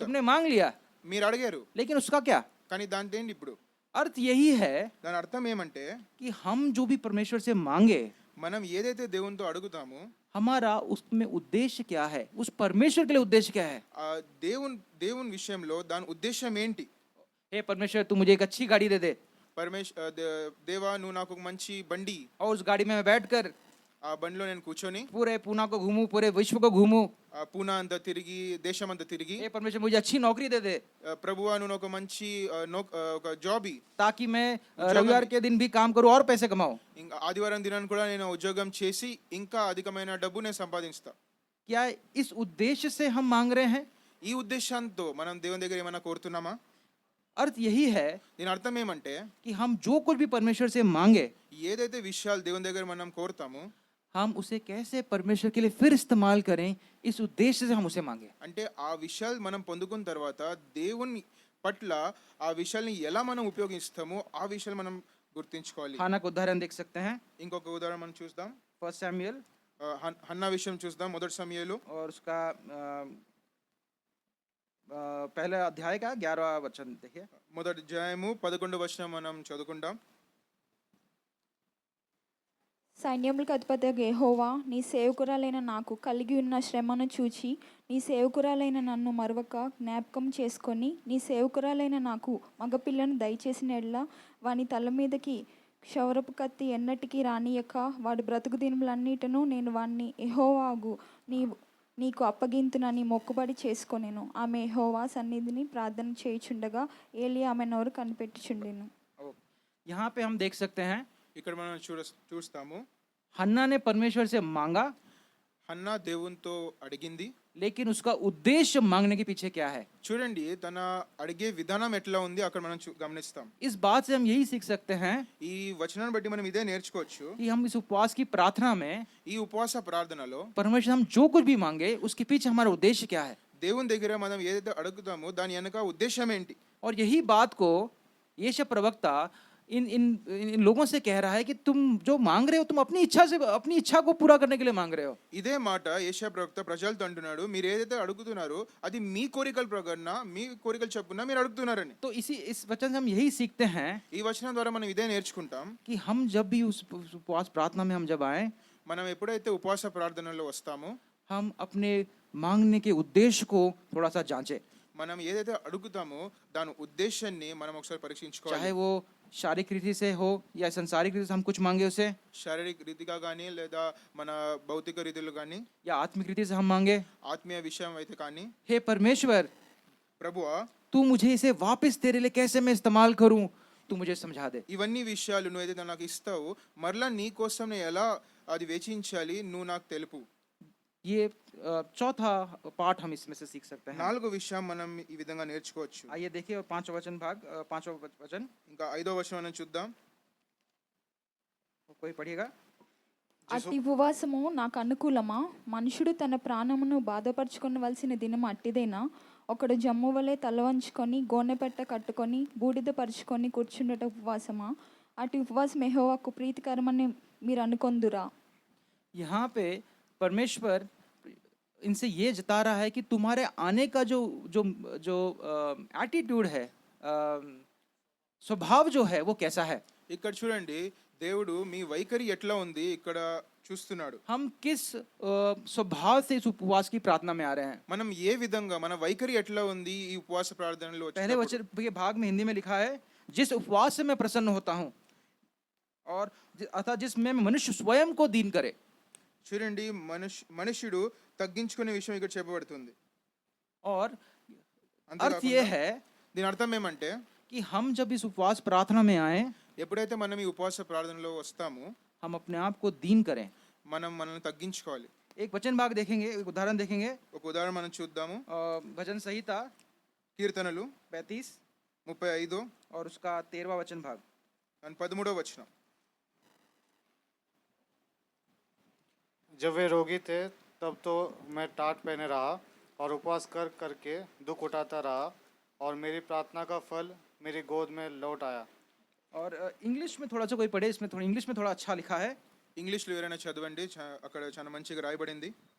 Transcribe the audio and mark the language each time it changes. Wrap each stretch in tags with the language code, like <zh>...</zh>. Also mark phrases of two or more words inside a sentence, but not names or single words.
<hi>तुमने मांग लिया,</hi> <te>మీరు అడిగారు,</te> <hi>लेकिन उसका क्या?</hi> <te>కానీ దాని ఏంటి ఇప్పుడు?</te> <hi>अर्थ यही है</hi> <te>దాని అర్థం ఏమంటే</te> <hi>कि हम जो भी परमेश्वर से मांगे</hi> <te>మనం ఏదైతే దేవునితో అడుగుతామో</te> <hi>हमारा उसमें उद्देश्य क्या है, उस परमेश्वर के लिए उद्देश्य क्या है।</hi> <te>ఆ దేవుని విషయంలో దాని ఉద్దేశం ఏంటి?</te> <hi>हे परमेश्वर तू मुझे एक अच्छी गाड़ी दे दे</hi> <te>దేవా నువ్వు నాకు ఒక మంచి బండి,</te> <hi>और उस गाड़ी में मैं बैठकर</hi> <te>ఆ బండిలో నేను కూర్చొని</te> <hi>पूरे पूना को घूमूं, पूरे विश्व को घूमूं।</hi> <te>ఆ పూనా అంతా తిరిగి దేశం అంతా తిరిగి</te> <hi>हे परमेश्वर मुझे अच्छी नौकरी दे दे</hi> <te>ప్రభువా నువ్వు ఒక మంచి ఒక జాబ్ ఇ,</te> <hi>ताकि मैं रविवार के दिन भी काम करूं और पैसे कमाऊं।</hi> <te>ఇంకా ఆదివారం దినాన్ని కూడా నేను ఉద్యోగం చేసి ఇంకా అధికమైన డబ్బు నేను సంపాదిస్తా.</te> <hi>क्या इस उद्देश्य से हम मांग रहे हैं?</hi> <te>ఈ ఉద్దేశంతో మనం దేవుని దగ్గర ఏమైనా కోరుతున్నామా?</te> <hi>अर्थ यही है</hi> <te>దీని అర్థం ఏమంటే</te> <hi>कि हम जो कुछ भी परमेश्वर से मांगे</hi> <te>ఏదైతే విషయాలు దేవుని దగ్గర మనం కోరుతామో</te> <hi>हम उसे कैसे परमेश्वर के लिए फिर इस्तेमाल करें, इस उद्देश्य से हम उसे मांगे।</hi> <te>అంటే ఆ విషయాలు మనం పొందుకున్న తర్వాత దేవుని పట్ల ఆ విషయాల్ని ఎలా మనం ఉపయోగిస్తామో ఆ విషయాలు మనం గుర్తించుకోవాలి.</te> <hi>हाना का उदाहरण देख सकते हैं,</hi> <te>ఇంకొక ఉదాహరణ మనం చూద్దాం.</te> <hi>1 सैमुएल</hi> <te>హన్నా విషయం చూద్దాం. మొదటి సమయాలు</te> <hi>और उसका पहले अध्याय का 11वां वचन देखिए।</hi> <te>మొదటి అధ్యాయము 11వ వచనం మనం చదువుకుందాం. సైన్యములకు అధిపతిగా యెహోవా నీ సేవకురాలైన నాకు కలిగి ఉన్న శ్రమను చూచి నీ సేవకురాలైన నన్ను మరొక జ్ఞాపకం చేసుకొని నీ సేవకురాలైన నాకు మగపిల్లను దయచేసిన ఎడల వాని తల మీదకి క్షౌరపు కత్తి ఎన్నటికీ రానియక వాడి బ్రతుకు దినములన్నిటను నేను వాణ్ణి యెహోవాగు నీకు అప్పగింతునని మొక్కుబడి చేసుకొనెను. ఆమె యెహోవా సన్నిధిని ప్రార్థన చేయుచుండగా ఏలి ఆమె నోరు కనిపెట్టుచుండెను.</te> <hi>यहाँ पे हम देख सकते हैं</hi> <te>ఇక్కడ మనం చూస్తాము</te> <hi>हन्ना ने परमेश्वर से मांगा,</hi> <te>హన్నా దేవునితో అడిగింది.</te> <hi>लेकिन उसका उद्देश्य मांगने के पीछे क्या है?</hi> <te>చూడండి తన అడిగే విధానం ఎట్లా ఉంది అక్కడ మనం గమనిస్తాం.</te> <hi>इस बात से हम यही सीख सकते हैं</hi> <te>ఈ వచనాన్ని బట్టి మనం ఇదే నేర్చుకోవచ్చు.</te> <hi>कि हम इस उपवास की प्रार्थना में</hi> <te>ఈ ఉపవాస ప్రార్థనలో</te> <hi>परमेश्वर हम जो कुछ भी मांगे उसके पीछे हमारा उद्देश्य क्या है।</hi> <te>దేవుని దగ్గర మనం ఏదైతే అడుగుతామో దాని వెనక ఉద్దేశం ఏంటి?</te> <hi>और यही बात को यशायाह प्रवक्ता इन इन इन लोगों से कह रहा है कि तुम जो मांग रहे हो तुम अपनी इच्छा से, अपनी इच्छा को पूरा करने के लिए मांग रहे हो।</hi> <te>ఇదే మాట యేషయా ప్రవక్త ప్రజలతో అంటున్నాడు, మీరు ఏదైతే అడుగుతున్నారో అది మీ కోరికల ప్రకారం మీ కోరికలు చెప్పున మీరు అడుగుతున్నారని.</te> <hi>तो इस वचन से हम यही सीखते हैं</hi> <te>ఈ వచనం ద్వారా మనం ఇదే నేర్చుకుంటాం.</te> <hi>कि हम जब भी उस उपवास प्रार्थना में हम जब आए,</hi> <te>మనం ఎప్పుడైతే ఉపవాస ప్రార్థనలో వస్తామో</te> <hi>हम अपने मांगने के उद्देश्य को थोड़ा सा जांचें।</hi> <te>మనం ఏదైతే అడుగుతామో దాని ఉద్దేశాన్ని మనం ఒకసారి పరీక్షించుకోవాలి.</te> <hi>चाहे वो शारीरिक रीति से हो या संसारिक रीति से हम कुछ मांगे उसे,</hi> <te>శారీరక రీతిగా కానీ లేదా మన భౌతిక రీతిలో కానీ</te> <hi>या आत्मिक रीति से हम मांगे।</hi> <te>ఆత్మీయ విషయం అయితే కానీ,</te> <hi>हे परमेश्वर</hi> <te>ప్రభువా</te> <hi>तू मुझे इसे वापस तेरे लिए कैसे मैं इस्तेमाल करूं, तू मुझे समझा दे।</hi> <te>ఇవన్నీ విషయాలు నువ్వు ఏదైతే నాకు ఇస్తావో మరలా నీ కోసం నేను ఎలా అది వెచ్చించాలి నువ్వు నాకు తెలుపు.</te> <hi>ये चौथा पाठ हम इसमें से सीख सकते हैं।</hi> <te>4వ విషయం మనం ఈ విధంగా నేర్చుకోవచ్చు.</te> <hi>आइए देखिए 5वां वचन भाग 5वां वचन</hi> <te>ఇంకా 5వ వచనం మనం చూద్దాం.</te> <hi>कोई पढ़िएगा।</hi> <te>అట్టి ఉపవాసము నాకు అనుకూలమా? మనుషుడు తన ప్రాణమును బాధపరచుకొనవలసిన దినం అట్టిదేనా? ఒకడు జమ్ము వలె తల వంచుకొని గోనెపెట్ట కట్టుకొని బూడిద పరుచుకొని కూర్చుండట ఉపవాసమా? అటు ఉపవాసం యెహోవాకు ప్రీతికరమని మీరు అనుకొందురా?</te> <hi>यहाँ पे परमेश्वर इनसे ये जता रहा है कि तुम्हारे आने का जो जो जो एटीट्यूड है, स्वभाव जो है वो कैसा है।</hi> <te>ఇక్కడ చూడండి దేవుడు మీ వైఖరి ఎట్లా ఉంది ఇక్కడ చూస్తున్నాడు.</te> <hi>हम किस स्वभाव से इस उपवास की प्रार्थना में आ रहे हैं।</hi> <te>మనం ఏ విధంగా మన వైఖరి ఎట్లా ఉంది ఈ ఉపవాస ప్రార్థనలో</te> <hi>पहले</hi> <te>వచ్చినప్పుడు?</te> <hi>वचन के भाग में हिंदी में लिखा है, जिस उपवास से मैं प्रसन्न होता हूँ और अर्थात जिसमें मनुष्य स्वयं को दीन करे।</hi> <te>చూడండి మనుష్యుడు తగ్గించుకునే విషయం ఇక్కడ చెప్పబడుతుంది.</te> <hi>और अर्थ</hi> <te>అంతేకాకుండా</te> <hi>ये है</hi> <te>దీని అర్థం ఏమంటే</te> <hi>कि हम जब इस उपवास प्रार्थना में आए,</hi> <te>ఎప్పుడైతే మనం ఈ ఉపవాస ప్రార్థనలో వస్తామో</te> <hi>हम अपने आप को दीन करें।</hi> <te>మనం మనల్ని తగ్గించుకోవాలి.</te> <hi>एक वचन भाग देखेंगे, एक उदाहरण देखेंगे।</hi> <te>ఒక ఉదాహరణ మనం చూద్దాము.</te> <hi>भजन संहिता</hi> <te>కీర్తనలు 35 35</te> <hi>और उसका 13वां वचन भाग।</hi> <te>అండ్ 13వ వచనం.</te> <hi>जब वे रोगी थे तब तो मैं टाट पहने रहा और उपवास कर करके दुख उठाता रहा और मेरी प्रार्थना का फल मेरी गोद में लौट आया। और इंग्लिश में थोड़ा सा कोई पढ़े, इसमें थोड़ा इंग्लिश में थोड़ा अच्छा लिखा है।</hi> <te>ఇంగ్లీష్లో ఎవరైనా చదవండి, అక్కడ చాలా మంచిగా రాయబడింది.</te>